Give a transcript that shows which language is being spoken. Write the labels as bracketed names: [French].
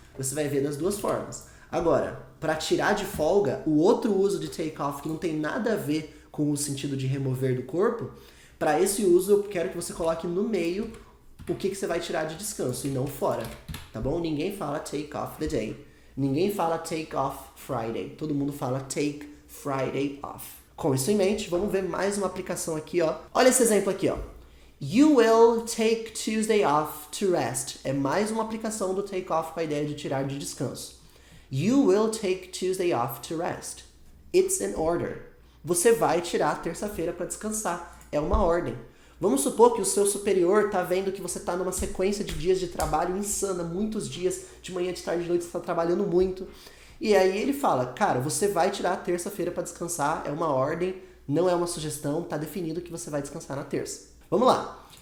[Portuguese] Você vai ver das duas formas. Agora, para tirar de folga, o outro uso de take off que não tem nada a ver com o sentido de remover do corpo, para esse uso eu quero que você coloque no meio o que você vai tirar de descanso e não fora, tá bom? Ninguém fala [English] take off the day. [Portuguese] Ninguém fala [English] take off Friday. [Portuguese] Todo mundo fala [English] take Friday off. [Portuguese] Com isso em mente, vamos ver mais uma aplicação aqui, ó. Olha esse exemplo aqui, ó. [English] You will take Tuesday off to rest. [Portuguese] É mais uma aplicação do take off com a ideia de tirar de descanso. [English] You will take Tuesday off to rest. It's an order. [Portuguese] Você vai tirar a terça-feira para descansar. É uma ordem. Vamos supor que o seu superior está vendo que você está numa sequência de dias de trabalho insana, muitos dias, de manhã, de tarde, de noite, você está trabalhando muito. E aí ele fala, cara, você vai tirar a terça-feira para descansar, é uma ordem, não é uma sugestão, está definido que você vai descansar na terça. Vamos lá.